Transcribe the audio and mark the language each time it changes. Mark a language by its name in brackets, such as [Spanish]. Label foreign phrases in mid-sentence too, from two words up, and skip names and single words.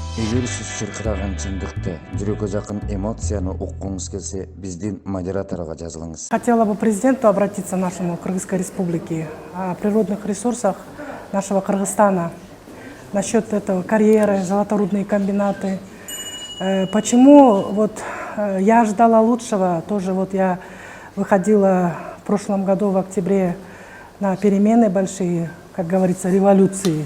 [Kyrgyz] Эгер сиз чыркыраган чындыкты, жүрөккө жакын эмоцияны уккуңуз келсе, биздин модераторго жазылыңыз. [Russian] Хотела бы президенту обратиться нашему Кыргызской Республике о природных ресурсах нашего Кыргызстана. Насчет этого карьеры, золоторудные комбинаты. Почему я ждала лучшего, тоже я выходила в прошлом году в октябре на перемены большие, как говорится, революции.